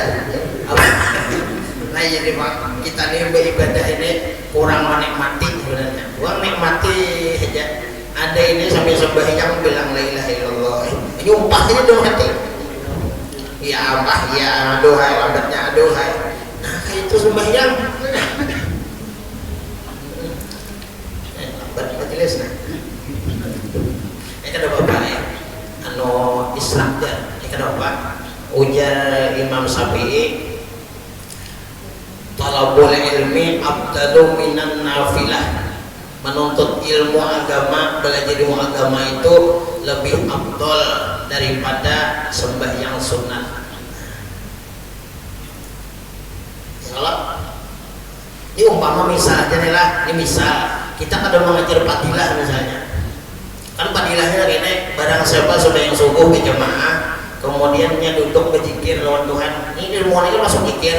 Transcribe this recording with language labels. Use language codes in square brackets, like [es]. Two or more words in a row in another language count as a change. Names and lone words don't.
[id] Nah jadi kita nih beribadah ini kurang menikmati sebenarnya. Kurang nikmati aja. Ada ini sambil sembahyang bilang [ar] لا إله إلا الله. [id] Nyumpah aja dong hati. Ya Allah ya aduhai lambatnya aduhai. Nah itu sembahyang. Lambat majelis nah. Ada bapak ya. Anu Islam ya. Ada bapak. [bjn] Ujar Imam Syafi'i. [ar] طلب العلم أفضل من النافلة. [id] Menuntut ilmu agama, belajar ilmu agama itu lebih afdal daripada sembahyang sunat. [bjn] Kalau ini umpama misal aja nih lah, ini misal kita kadang mengajar fadilah misalnya, kan fadilahnya ini barang siapa sudah yang subuh berjamaah, kemudiannya duduk berzikir lawan Tuhan, ini ilmu ini masuk zikir.